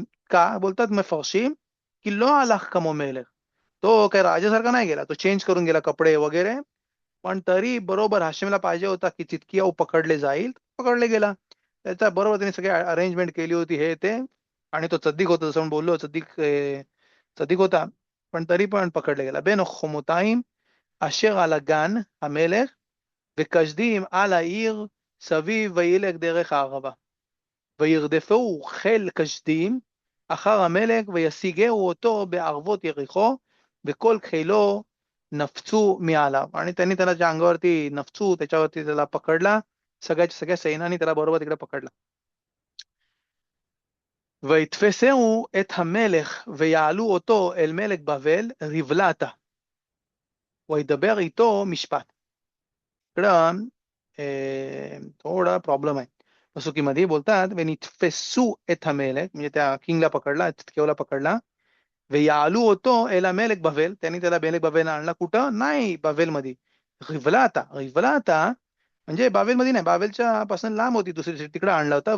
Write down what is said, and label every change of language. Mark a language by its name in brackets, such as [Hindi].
[Marathi] का बोलतात मफरशीम की लो हलाख कमो मेलख, तो काही राजासारखा नाही गेला, तो चेंज करून गेला कपडे वगैरे, पण तरी बरोबर हाशिमला पाहिजे होता की चितकियाऊ पकडले जाईल, पकडले गेला. त्याच्या बरोबर त्यांनी सगळी अरेंजमेंट केली होती हे ते, आणि तो चद्दीक होता, जसं आपण बोललो चद्दीक होता, पण तरी पण पकडले गेला. [Hebrew] बेन חומותיים אשר על הגן המלך וקשדים על העיר סביב וילך דרך הערבה, וירדפו חיל קשדים אחר המלך וישיגהו אותו בערבות יריחו וכל חילו नफचू मिळाला. [Marathi] आणि त्यांनी त्याला ज्या अंगावरती नफचू त्याच्यावरती त्याला पकडला, सगळ्या सैन्याने त्याला बरोबर तिकडे पकडला. [Hebrew] ויתפסהו את המלך ויעלו אותו אל מלך בבל ריבלתה וידבר איתו משפט. [Marathi] इकडं थोडा प्रॉब्लेम आहे पसुकीमध्ये. बोलतात [Hebrew] ונתפסו את המלך, [Marathi] म्हणजे त्या किंगला पकडला, चितकेवला पकडला, [Hebrew] ויעלו אותו אל המלך בבל, [Marathi] त्यांनी त्याला मेलक बबेल आणला. कुठं नाही, बाबेलमध्ये. रिव्हलाता म्हणजे बाबेलमध्ये नाही, बाबेलच्या पासून लांब होती दुसरी सिटी, तिकडे आणला होता.